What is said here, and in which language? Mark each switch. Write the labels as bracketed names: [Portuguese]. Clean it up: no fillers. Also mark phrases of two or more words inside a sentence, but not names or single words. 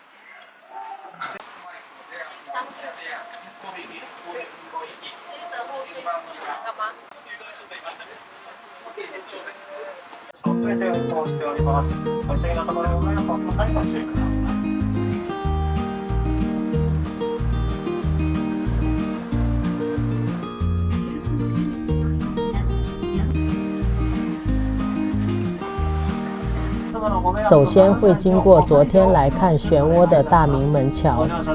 [Japanese] 遅れて運行しております。ご注意のところご迷惑をおかけご注意ください。 [Chinese] 首先会经过昨天来看漩涡的大明门桥。